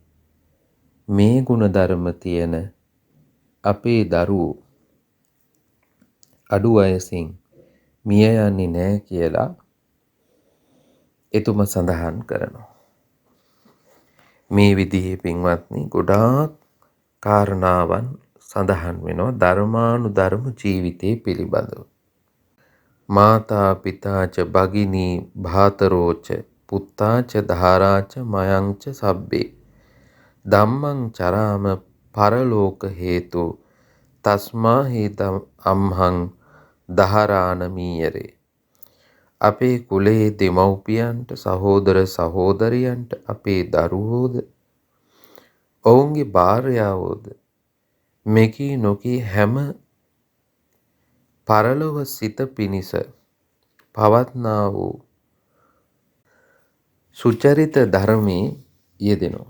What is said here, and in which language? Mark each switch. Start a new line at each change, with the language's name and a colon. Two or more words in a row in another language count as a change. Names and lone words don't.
Sinhala: මේ ගුණධර්ම තියෙන අපේ දරුවෝ අඩු වයසින් මිය යන්නේ නැහැ කියලා එතුම සඳහන් කරනවා. මේ විදිහේ පින්වත්නි ගොඩාක් කාරණාවන් සඳහන් වෙනවා ධර්මානුධර්ම ජීවිතය පිළිබඳව.
Pali: මාතා පිතාච භගිනී භාතරෝච පුත්තාච ධාරාච මයංච සබ්බේ ධම්මං චරාම පරලෝක හේතු තස්මා හි අම්හං දහරාන මීයරේ.
Sinhala: අපේ කුලයේ දෙමව්පියන්ට සහෝදර සහෝදරියන්ට අපේ දරුවෝද ඔවුන්ගේ භාර්යාවෝද මෙකී නොකී හැම පරලොව සිත පිණිස පවත්නා වූ සුචරිත ධර්මයේ යෙදෙනවා.